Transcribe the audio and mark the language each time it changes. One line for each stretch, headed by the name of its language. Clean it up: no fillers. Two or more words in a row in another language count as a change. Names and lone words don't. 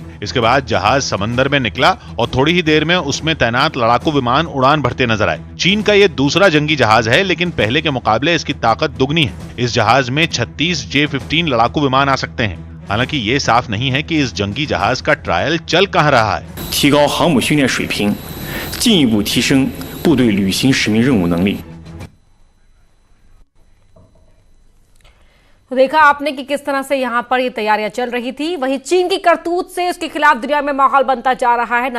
Hindi: इसके बाद जहाज समंदर में निकला और थोड़ी ही देर में उसमें तैनात लड़ाकू विमान उड़ान भरते नजर आए। चीन का ये दूसरा जंगी जहाज है, लेकिन पहले के मुकाबले इसकी ताकत दुगनी है। इस जहाज में 36 J-15 लड़ाकू विमान आ सकते हैं। हालांकि ये साफ नहीं है कि इस जंगी जहाज का ट्रायल चल कहां रहा है।
Chinese: 提高航母训练水平，进一步提升部队履行使命任务能力。
Hindi: तो देखा आपने कि किस तरह से यहाँ पर ये तैयारियां चल रही थी। वहीं चीन की करतूत से उसके खिलाफ दुनिया में माहौल बनता जा रहा है।